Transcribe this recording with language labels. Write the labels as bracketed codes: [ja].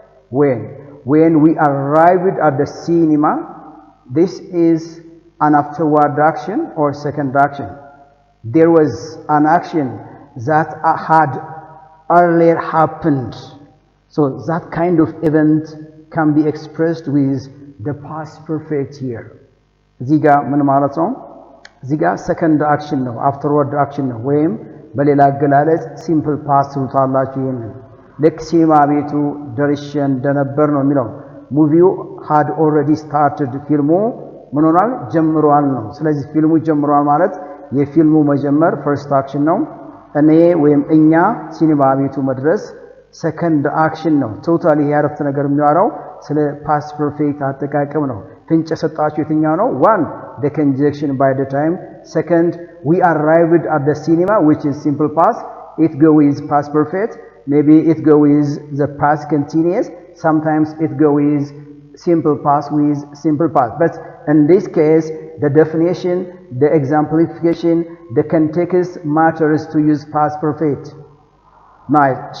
[en] When we arrived at the cinema, this is an afterward action or second action. There was an action that had earlier happened. So that kind of event can be expressed with the past perfect here. [am] Ziga ምን ማለት ነው? Ziga second action ነው, afterward action ነው። ወይም በሌላ አገላለጽ simple past ትሉታላችሁ። ይሄንን ልክ ሲኒማ ቤቱ ደርሼ እንደነበር ነው የሚለው። ሙቪው [en] had already started፣ [am] ፊልሙ ምን ሆኗል? ጀምሯል ነው። ስለዚህ ፊልሙ ጀምሯል ማለት የፊልሙ መጀመር first action ነው። እኔ ወይም እኛ ሲኒማ ቤቱ መድረስ second action ነው። ቶታሊ ይሄ አረፍተ ነገር የሚያወራው ስለ past perfect አጠቃቀም ነው። ፍንጭ የሰጣችሁ የትኛው ነው? [en] One, the conjunction by the time. Second, we arrived at the cinema, which is simple past. It go with past perfect. Maybe it go with the past continuous. Sometimes it go with simple past with simple past. But in this case, the definition, the exemplification, the context matters to use past perfect. Nice.